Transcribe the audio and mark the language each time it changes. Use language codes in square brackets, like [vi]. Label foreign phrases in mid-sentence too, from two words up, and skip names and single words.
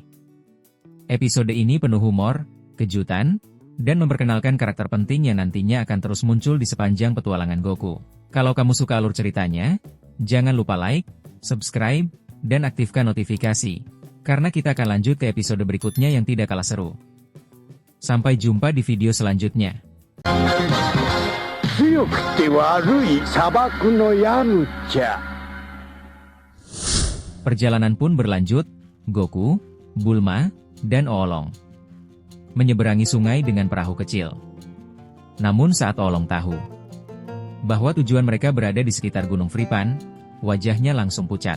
[id] Episode ini penuh humor, kejutan, dan memperkenalkan karakter penting yang nantinya akan terus muncul di sepanjang petualangan Goku. Kalau kamu suka alur ceritanya, jangan lupa like, subscribe, dan aktifkan notifikasi, karena kita akan lanjut ke episode berikutnya yang tidak kalah seru. Sampai jumpa di video selanjutnya. [ja] 強くて悪い砂漠のヤムチャ [id] Perjalanan pun berlanjut, Goku, Bulma, dan Olong menyeberangi sungai dengan perahu kecil. Namun saat Olong tahu bahwa tujuan mereka berada di sekitar Gunung Fripan, wajahnya langsung pucat.